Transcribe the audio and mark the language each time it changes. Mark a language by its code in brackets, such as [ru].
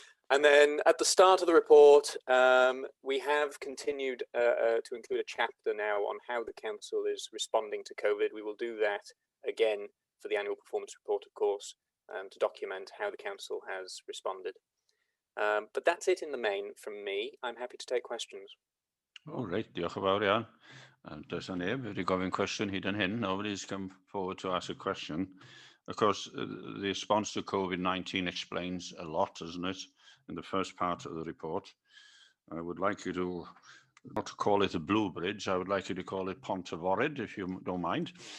[en] And then at the start of the report, we have continued to include a chapter now on how the council is responding to COVID. We will do that again for the annual performance report, of course, to document how the council has responded. But that's it in the main from me. I'm happy to take questions. All right, [cy] diolch yn fawr iawn. Does na neb wedi gofyn cwestiwn hyd yn hyn. [en] Nobody's come forward to ask a question. Of course, the response to COVID-19 explains a lot, doesn't it, in the first part of the report. I would like you to not to call it a blue bridge. I would like you to call it PWYLLGORAU, if you don't mind.